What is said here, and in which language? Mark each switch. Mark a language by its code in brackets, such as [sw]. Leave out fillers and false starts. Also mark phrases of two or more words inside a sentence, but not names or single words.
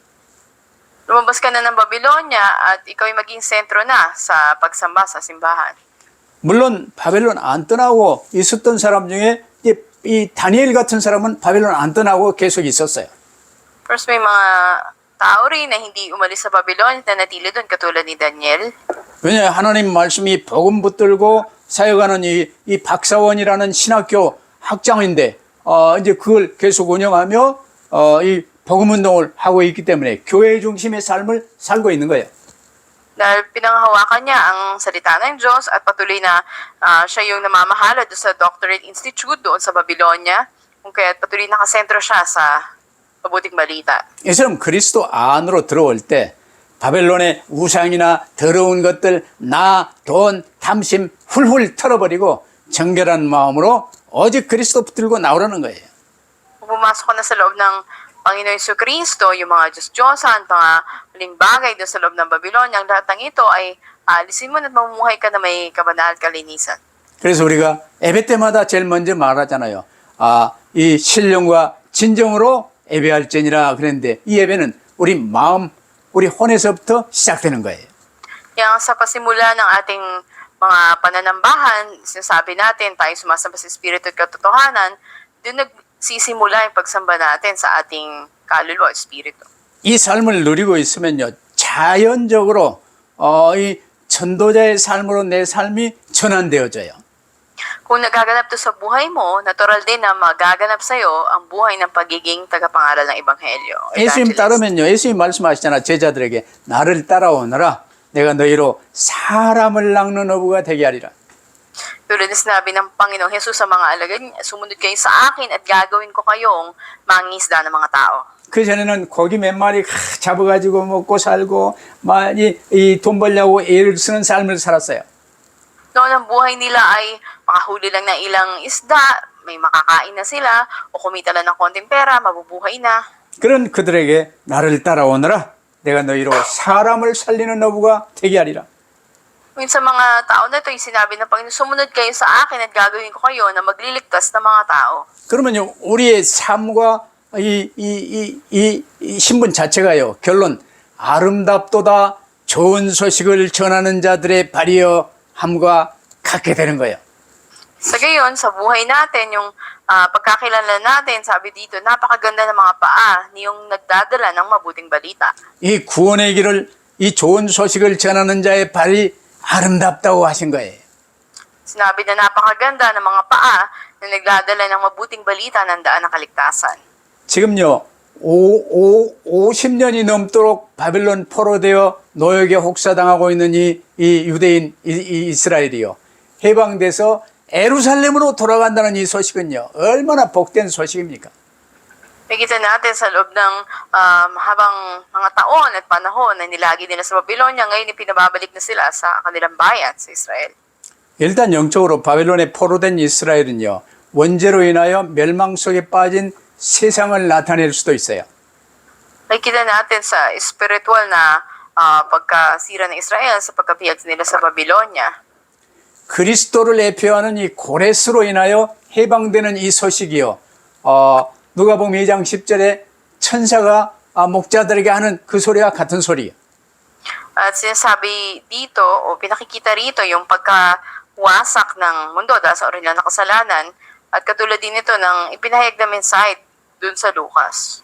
[tl] Lumabas ka na ng Babylonia at ikaw ay maging sentro na sa pagsamba sa simbahan. [ko] 물론 바벨론 안 떠나고 있었던 사람 중에 이 다니엘 같은 사람은 바벨론 안 떠나고 계속 있었어요. [tl] First, may mga tao rin na hindi umalis sa Babylonia na natili doon katulad ni Daniel. [ko] 왜냐하면 하나님 말씀이 복음 붙들고 사역하는 이 박사원이라는 신학교 학장인데 이제 그걸 계속 운영하며 이 복음 운동을 하고 있기 때문에 교회 중심의 삶을 살고 있는 거예요. [tl] Dahil pinanghawakan niya ang salita ng Diyos at patuloy na siya yung namamahala doon sa Doctorate Institute doon sa Babylonia. Kung kaya patuloy nakasentro siya sa mabuting balita. [ko] 이 사람 그리스도 안으로 들어올 때 바벨론의 우상이나 더러운 것들, 나, 돈, 탐심 훌훌 털어버리고 정결한 마음으로 오직 그리스도 붙들고 나오라는 거예요. [tl] Kung pumasok ka na sa loob ng Panginoon Jesucristo, yung mga Diyos-Diyosan, mga huling bagay doon sa loob ng Babylonia, ang lahat ng ito ay alisin mo at mamumuhay ka na may kabanal kalinisan. [ko] 그래서 우리가 예배 때마다 제일 먼저 말하잖아요. 이 신령과 진정으로 예배할지니라 그랬는데 이 예배는 우리 마음, 우리 혼에서부터 시작되는 거예요. [tl] Kaya sa pasimula ng ating mga pananambahan, sinasabi natin, tayo sumasamba sa Espiritu at katotohanan, doon nagsisimula yung pagsamba natin sa ating kaluluwa at Espiritu. [ko] 이 삶을 누리고 있으면요, 자연적으로 이 전도자의 삶으로 내 삶이 전환되어져요. [tl] Kung nagaganap to sa buhay mo, natural din na magaganap sa'yo ang buhay ng pagiging tagapangaral ng Ebanghelyo. [ko] 예수님 따르면요, 예수님 말씀하시잖아, 제자들에게 나를 따라오너라. 내가 너희로 사람을 낚는 어부가 되게 하리라. [tl] Tulad na sinabi ng Panginoong Jesus sa mga alagad niya, sumunod kayo sa akin at gagawin ko kayong mangingisda ng mga tao. [ko] 그 전에는 고기 몇 마리 잡아가지고 먹고 살고 이 돈 벌려고 애를 쓰는 삶을 살았어요. [tl] Noon ang buhay nila ay makahuli lang ng ilang isda, may makakain na sila, o kumita lang ng konting pera, mabubuhay na. [ko] 그런 그들에게 나를 따라오너라. 내가 너희로 사람을 살리는 어부가 되게 하리라. [tl] Sa mga tao na ito, yung sinabi ng Panginoon, sumunod kayo sa akin at gagawin ko kayo na magliligtas ng mga tao. [ko] 그러면요, 우리의 삶과 이 신분 자체가요, 결론, 아름답도다 좋은 소식을 전하는 자들의 발이여 함과 같게 되는 거예요. [tl] Sa gayon, sa buhay natin, yung pagkakilala natin, sabi dito, napakaganda ng mga paa niyong nagdadala ng mabuting balita. [ko] 이 구원의 길을, 이 좋은 소식을 전하는 자의 발이 아름답다고 하신 거예요. [tl] Sinabi na napakaganda ng mga paa na nagdadala ng mabuting balita ng daan ng kaligtasan. [ko] 지금요, 50년이 넘도록 바벨론 포로되어 노역에 혹사당하고 있는 이 유대인 이스라엘이요. 해방돼서 예루살렘으로 돌아간다는 이 소식은요. 얼마나 복된 소식입니까? [tl] Nakita natin sa loob ng habang mga taon at panahon na nilagi nila sa Babylonia, ngayon ipinababalik na sila sa kanilang bayan sa Israel. [ko] 일단 영적으로 바벨론에 포로된 이스라엘은요. 원죄로 인하여 멸망 속에 빠진 세상을 나타낼 수도 있어요. [tl] Nakikita natin sa spiritual na pagkasira ng Israel sa pagkabihag nila sa Babylonia. [ko] 그리스도를 대표하는 이 고레스로 인하여 해방되는 이 소식이요. 누가복음 2장 10절에 천사가 목자들에게 하는 그 소리와 같은 소리예요. [tl] At sinasabi dito o pinakikita rito yung pagkawasak ng mundo dahil sa orihinal na kasalanan at katulad din ito ng ipinahayag na mensahe dun sa Lucas.